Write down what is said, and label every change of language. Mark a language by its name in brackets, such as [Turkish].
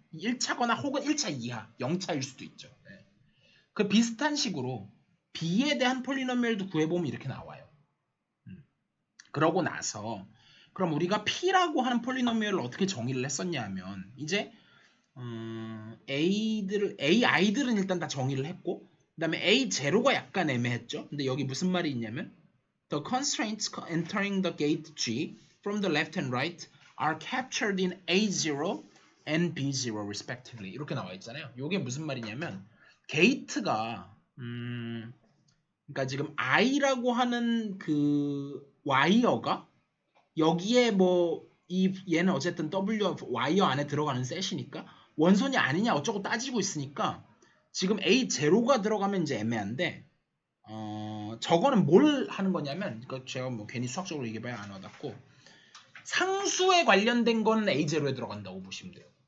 [Korean] 1차거나 혹은 1차 이하 0차일 수도 있죠. 그 비슷한 식으로 B에 대한 폴리노미얼도 구해보면 이렇게 나와요. 그러고 나서 그럼 우리가 P라고 하는 폴리노미얼을 어떻게 정의를 했었냐 하면 이제 AI들은 일단 다 정의를 했고 그 다음에 A0가 약간 애매했죠. 근데 여기 무슨 말이 있냐면 [English] The constraints entering the gate G from the left and right are captured in A0 and B0 respectively. [Korean] 이렇게 나와 있잖아요. 이게 무슨 말이냐면 게이트가 그러니까 지금 I라고 하는 그 와이어가 여기에 뭐 얘는 어쨌든 W 와이어 안에 들어가는 셋이니까 원선이 아니냐 어쩌고 따지고 있으니까 지금 A0가 들어가면 이제 애매한데 저거는 뭘 하는 거냐면 그러니까 제가 뭐 괜히 수학적으로 얘기해봐야 안 와닿고 상수에 관련된 거는 A0에 들어간다고 보시면 돼요.